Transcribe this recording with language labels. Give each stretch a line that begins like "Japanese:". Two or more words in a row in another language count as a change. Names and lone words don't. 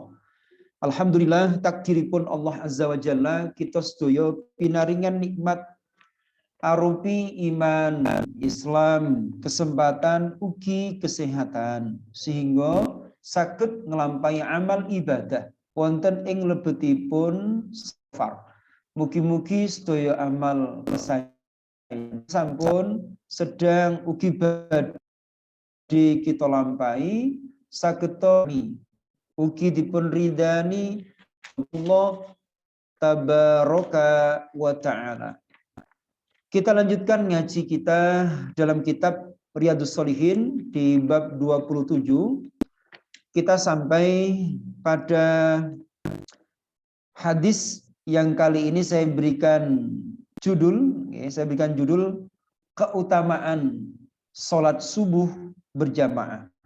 Javanese: Alhamdulillah takdiripun
Arabic: Allah Azza wa Jalla
Javanese: kita sedaya pinaringan nikmat arupi iman, Islam, kesempatan ugi kesehatan sehingga saged nglampahi amal ibadah wonten ing lebetipun safar. Mugi-mugi sedaya amal kesayan sampun sedang ugi badhe kita lampahi saged ugi dipun ridani
Arabic: Allah tabaraka wa ta'ala.
Indonesian: Kita lanjutkan ngaji kita dalam kitab Riyadhus Shalihin di bab 27. Kita sampai pada hadis yang kali ini saya berikan judul keutamaan sholat subuh berjamaah.